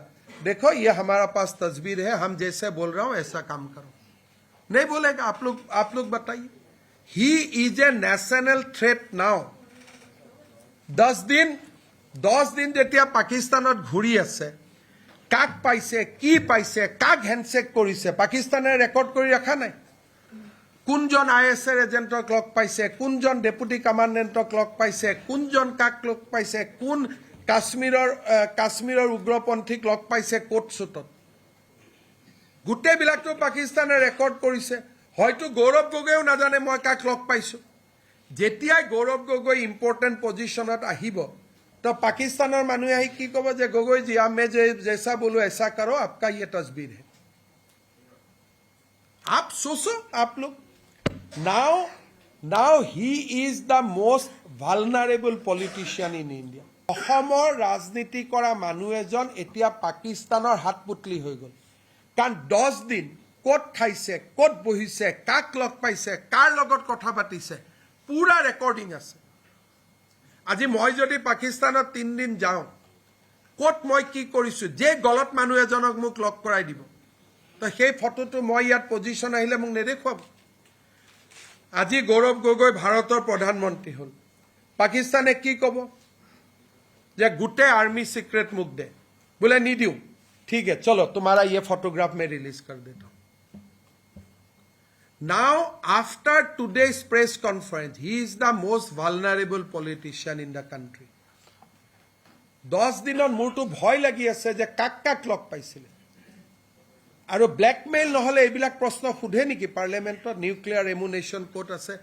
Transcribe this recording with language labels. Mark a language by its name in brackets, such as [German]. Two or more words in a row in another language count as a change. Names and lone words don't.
[Hindi] देखो ये हमारा पास तस्वीर है, हम जैसे बोल रहा हूं ऐसा काम करो। नहीं बोलेगा। आप लोग बताइए। [English] he is a national threat now. [Assamese] 10 দিন যেতিয়া পাকিস্তানত ঘূৰি আছে, কাক পাইছে, কি পাইছে, কাক হ্যান্ডশেক কৰিছে, পাকিস্তানে রেকর্ড কৰি রাখা নাই। কোনজন আইএসএৰ এজেন্টক লগ পাইছে, কোনজন ডেপুটি কমান্ডেন্টক লগ পাইছে, কোনজন কাক লগ পাইছে, কোন কাশ্মীৰৰ উগ্ৰপন্থীক লগ পাইছে কোট চুটত, গোটেইবিলাকটো পাকিস্তানে ৰেকৰ্ড কৰিছে। হয়তো গৌৰৱ গগৈও নাজানে মই কাক লগ পাইছো। যেতিয়াই গৌৰৱ গগৈ ইম্পৰ্টেণ্ট পজিশনত আহিব, তো পাকিস্তান মানুহে আহি কি ক'ব যে [Hindi] गगोई जी मैं जैसा बोलूं ऐसा करो, आपका ये तस्वीर है। आप सोचो आप लोग। [English] now he is the most vulnerable politician in India. [Assamese] অসমৰ ৰাজনীতি কৰা মানুহ এজন এতিয়া পাকিস্তানৰ হাতপুতলি হৈ গ'ল। কাৰণ 10 দিন ক'ত খাইছে, ক'ত বহিছে, কাক লগ পাইছে, কাৰ লগত কথা পাতিছে, পুৰা ৰেকৰ্ডিং আছে। আজি মই যদি পাকিস্তানত 3 দিন যাওঁ, ক'ত মই কি কৰিছো, যে গলত মানুহ এজনক মোক লগ কৰাই দিব, তো সেই ফটোটো মই ইয়াত পজিশন আহিলে মোক নেদেখুৱাব। আজি গৌৰৱ গগৈ ভাৰতৰ প্ৰধানমন্ত্ৰী হ'ল, পাকিস্তানে কি ক'ব যে গোটেই [Hindi] आर्मी सीक्रेट मुख दे, बोले नहीं दियो, ठीक है चलो तुम्हारा ये फोटोग्राफ में रिलीज कर देता हूं। [English] Now after today's press conference, he is the most vulnerable politician in the country. [Assamese] 10 দিনৰ মোৰটো ভয় লাগি আছে যে কাক লগ পাইছিলে, আৰু ব্ল্যাকমেইল নহলে এইবিলাক প্ৰশ্ন সুধে নেকি পাৰ্লিয়ামেন্টত? [English] nuclear ammunition code [Assamese] আছে।